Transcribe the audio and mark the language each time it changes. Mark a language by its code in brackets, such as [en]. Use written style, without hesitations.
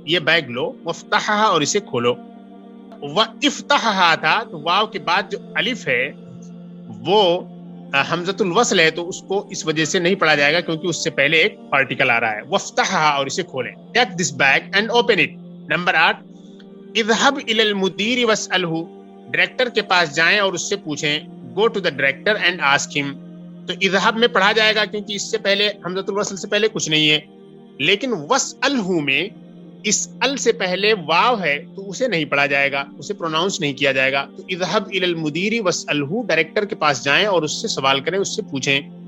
[ur] یہ بیگ لو، وافتحها اور اسے کھولو. وافتحها تھا تو واو کے بعد جو الف ہے وہ حمزۃ الوصل ہے، تو اس کو اس وجہ سے نہیں پڑھا جائے گا کیونکہ اس سے پہلے ایک پارٹیکل آ رہا ہے. وافتحها اور اسے کھولیں. [en] Take this bag and open it. [ur] Number 8 [ar] اذهب الى المدير واسأله، [ur] ڈائریکٹر کے پاس جائیں اور اس سے پوچھیں. [en] Go to the director and ask him. [ur] تو اذهب میں پڑھا جائے گا کیونکہ اس سے پہلے حمزۃ الوصل سے پہلے کچھ نہیں ہے. لیکن واسأله میں اس ال سے پہلے واو ہے تو اسے نہیں پڑھا جائے گا، اسے پروناؤنس نہیں کیا جائے گا. تو [ar] اذهب الى المدير واسأله، [ur] ڈائریکٹر کے پاس جائیں اور اس سے سوال کریں، اس سے پوچھیں.